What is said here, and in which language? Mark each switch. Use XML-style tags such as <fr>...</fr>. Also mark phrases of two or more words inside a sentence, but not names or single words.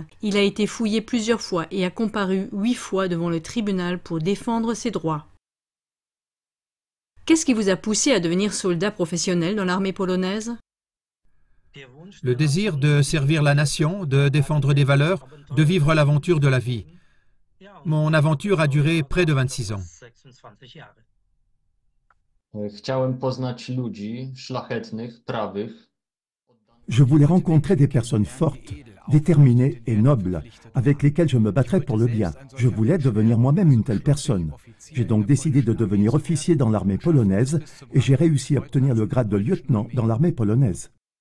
<fr>Il a été fouillé plusieurs fois et a comparu 8 fois devant le tribunal pour défendre ses droits. Qu'est-ce qui vous a poussé à devenir soldat professionnel dans l'armée polonaise? Le désir de servir la nation, de défendre des valeurs, de vivre l'aventure de la vie. Mon aventure a duré près de 26 ans.</fr> <pl>Chciałem poznać ludzi szlachetnych, prawych.</pl> <fr>Je voulais rencontrer des personnes fortes, déterminées et nobles, avec lesquelles je me battrais pour le bien. Je voulais devenir moi-même une telle personne. J'ai donc décidé de devenir officier dans l'armée polonaise et j'ai réussi à obtenir le grade de lieutenant dans l'armée polonaise.</fr>